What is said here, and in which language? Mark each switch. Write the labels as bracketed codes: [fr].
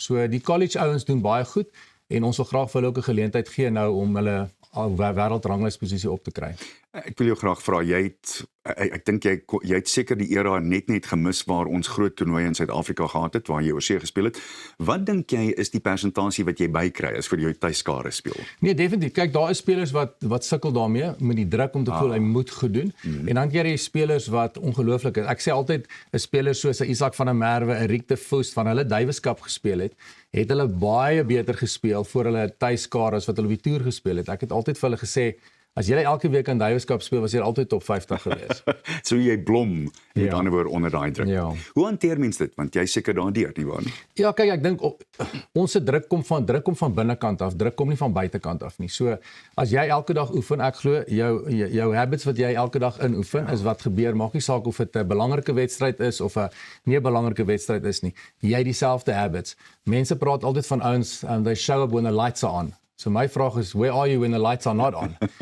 [af] So die college ouens doen baie goed en ons wil graag vir hulle ook 'n geleentheid gee nou om hulle wêreldranglysposisie op te kry. Ek wil jou graag vra, ek dink jy het seker die era net gemis waar ons groot toernooie in Suid-Afrika gehad het, waar jy oorsee gespeel het. Wat dink jy is die persentasie wat jy bykry as vir jou tuiskare speel? Nee, definitief. Kyk, daar is spelers wat sukkel daarmee met die druk om te voel hy moet goed doen. En dan kry jy spelers wat ongelooflik is. Ek sê altyd 'n speler soos Isak van der Merwe, 'n Riek de Vos van hulle Davis Cup gespeel het hulle baie beter gespeel voor hulle tuiskare as wat hulle op die toer gespeel het. Ek het altyd vir hulle gesê as jy elke week aan Davis Cup speel, was jy altyd top 50 gewees. So jy blom met ander woorde onder daai druk. Ja. Hoe hanteer mens dit? Want jy seker daardeur, nie waar nie? Ja, kyk, ek dink ons se druk kom van binnekant af, druk kom nie van buitekant af nie. So as jy elke dag oefen, ek glo jou habits wat jy elke dag inoefen is wat gebeur, maak nie saak of dit 'n belangrike wedstryd is of 'n nie 'n belangrike wedstryd is nie. Jy dieselfde habits. Mense praat altyd van ouens [en] they show up when the lights are on. [af] So my vraag is, [en] where are you when the lights are not on?